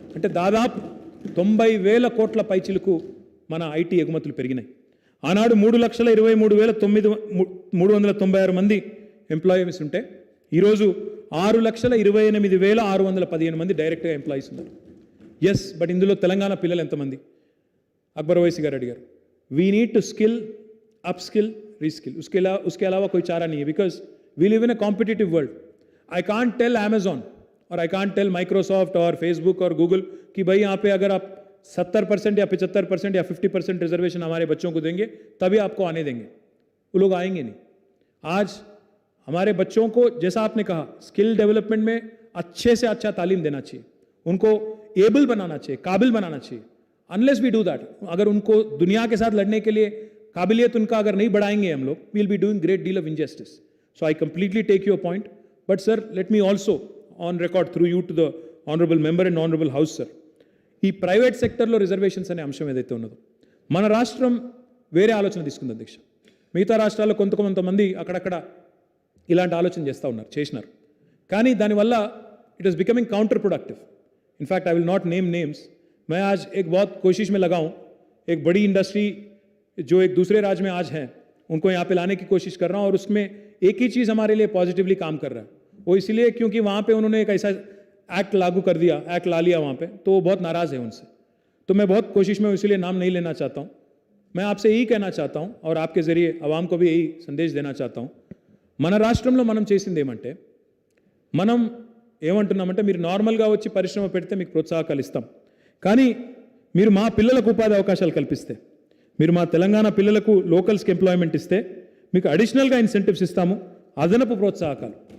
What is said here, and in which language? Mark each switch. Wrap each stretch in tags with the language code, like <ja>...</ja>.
<te>అంటే దాదాపు 90,000 కోట్ల పైచిలకు మన ఐటీ ఎగుమతులు పెరిగినాయి. ఆనాడు 3,23,396 మంది ఎంప్లాయీస్ ఉంటే ఈరోజు 6,28,615 మంది డైరెక్ట్గా ఎంప్లాయీస్ ఉన్నారు. ఎస్, బట్ ఇందులో తెలంగాణ పిల్లలు ఎంతమంది? अकबर ओवैसी गाరు అడిగారు.</te> <en>We need to skill, upskill, reskill.</en> <hi>उसके अलावा कोई चारा नहीं है,</hi> <en>Because we live in a competitive world. I can't tell Amazon</en> <hi>और आई कांट टेल माइक्रोसॉफ्ट और फेसबुक और गूगल कि भाई यहाँ पे अगर आप 70% या 75% या 50% रिजर्वेशन हमारे बच्चों को देंगे तभी आपको आने देंगे. वो लोग आएंगे नहीं. आज हमारे बच्चों को, जैसा आपने कहा, स्किल डेवलपमेंट में अच्छे से अच्छा तालीम देना चाहिए, उनको एबल बनाना चाहिए, काबिल बनाना चाहिए.</hi> <en>unless we do that,</en> <hi>अगर उनको दुनिया के साथ लड़ने के लिए काबिलियत उनका अगर नहीं बढ़ाएंगे हम लोग,</hi> <en>We will be doing great deal of injustice. So I completely take your point, but sir let me also on record through you to the honourable member and honourable house sir,</en> <te>ఈ private సెక్టర్లో reservations అనే అంశం ఏదైతే ఉన్నదో, మన రాష్ట్రం వేరే ఆలోచన తీసుకుంది అధ్యక్ష. మిగతా రాష్ట్రాల్లో కొంతమంది అక్కడక్కడ ఇలాంటి ఆలోచన చేస్తూ ఉన్నారు, చేసినారు. కానీ దానివల్ల</te> <en>It is becoming counterproductive.</en> <hi>In fact</hi> <en>I will not name names.</en> <hi>मैं आज एक बहुत कोशिश में लगा हूँ, एक बड़ी इंडस्ट्री जो एक दूसरे राज्य में आज है उनको यहाँ पे लाने की कोशिश कर रहा हूँ, और उसमें एक ही चीज़ हमारे लिए पॉजिटिवली काम कर रहा है. वो इसलिए क्योंकि वहाँ पे उन्होंने एक ऐसा एक्ट लागू कर दिया, एक्ट ला लिया वहाँ पे, तो वो बहुत नाराज़ है उनसे. तो मैं बहुत कोशिश में, इसलिए नाम नहीं लेना चाहता हूँ. मैं आपसे यही कहना चाहता हूँ और आपके ज़रिए आवाम को भी यही संदेश देना चाहता हूँ.</hi> <te>మన రాష్ట్రంలో మనం చేసింది ఏమంటే, మనం ఏమంటున్నామంటే, మీరు నార్మల్గా వచ్చి పరిశ్రమ పెడితే మీకు ప్రోత్సాహకాలు ఇస్తాం, కానీ మీరు మా పిల్లలకు ఉపాధి అవకాశాలు కల్పిస్తే, మీరు మా తెలంగాణ పిల్లలకు లోకల్స్కి ఎంప్లాయ్మెంట్ ఇస్తే మీకు అడిషనల్గా ఇన్సెంటివ్స్ ఇస్తాము, అదనపు ప్రోత్సాహకాలు.</te>